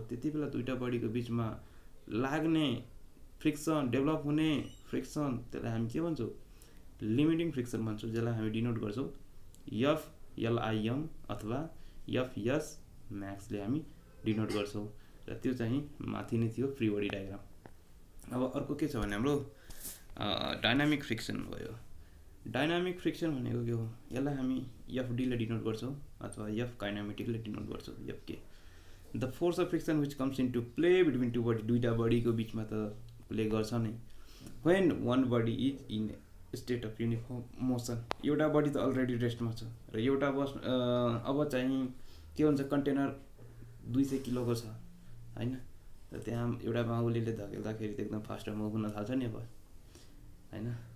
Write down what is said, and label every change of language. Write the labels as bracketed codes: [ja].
[ne] त्यति बेला दुईवटा बडीको बिचमा लाग्ने फ्रिक्सन, डेभलप हुने फ्रिक्सन, त्यसलाई हामी के भन्छौँ लिमिटिङ फ्रिक्सन भन्छौँ, जसलाई हामी डिनोट गर्छौँ एफएलआइएम अथवा एफएस म्याक्सले हामी डिनोट गर्छौँ। र त्यो चाहिँ माथि नै थियो फ्री बडी डायग्राम। अब अर्को के छ भने हाम्रो डाइनामिक फ्रिक्सन भयो। डाइनामिक फ्रिक्सन भनेको के हो? यसलाई हामी एफडीले डिनोट गर्छौँ अथवा एफ काइनेमेटिकले डिनोट गर्छौँ, एफके। [en] The force of friction which comes into play between two body. [ne] दुईवटा बडीको बिचमा त प्ले गर्छ नै। [en] When one body is in state of uniform motion. [ne] एउटा बडी त अलरेडी रेस्टमा छ र एउटा अब चाहिँ के हुन्छ कन्टेनर 200 किलोको छ हैन, र त्यहाँ एउटा बाहुबलीले धकेल्दाखेरि त एकदम फास्ट मुभ हुन थाल्छ नि अब हैन।